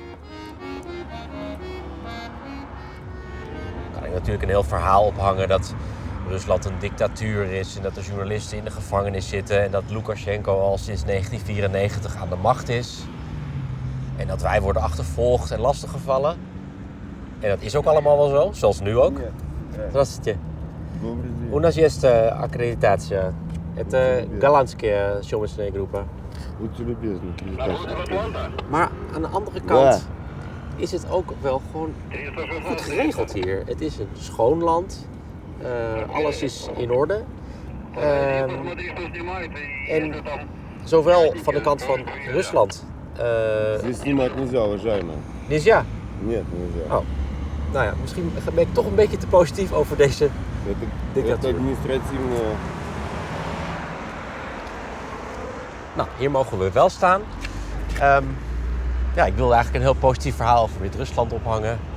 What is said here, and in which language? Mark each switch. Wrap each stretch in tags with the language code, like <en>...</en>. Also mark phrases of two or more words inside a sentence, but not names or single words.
<nl>Kan ik natuurlijk een heel verhaal ophangen dat Rusland een dictatuur is en dat de journalisten in de gevangenis zitten en dat Lukashenko al sinds 1994 aan de macht is. En dat wij worden achtervolgd en lastiggevallen. En dat is ook allemaal wel zo, zoals nu ook.</nl> <ru>Здравствуйте. У нас есть аккредитация. Это голландские съемочные группы. Будьте любезны.</ru> <nl>Maar aan de andere kant is het ook wel gewoon goed geregeld hier. Het is een schoon land. Alles is in orde. En zowel van de kant van Rusland.</nl> <ru>Здесь снимать нельзя, уважаемые. Nizja. Нет, нельзя. Oh.</ru> <nl>Nou ja, misschien ben ik toch een beetje te positief over deze</nl> <ru>Это</ru> <nl>dictatuur.</nl> <ru>административная...</ru> <nl>Nou, hier mogen we wel staan. Ja, ik wilde eigenlijk een heel positief verhaal over Wit-Rusland ophangen.</nl>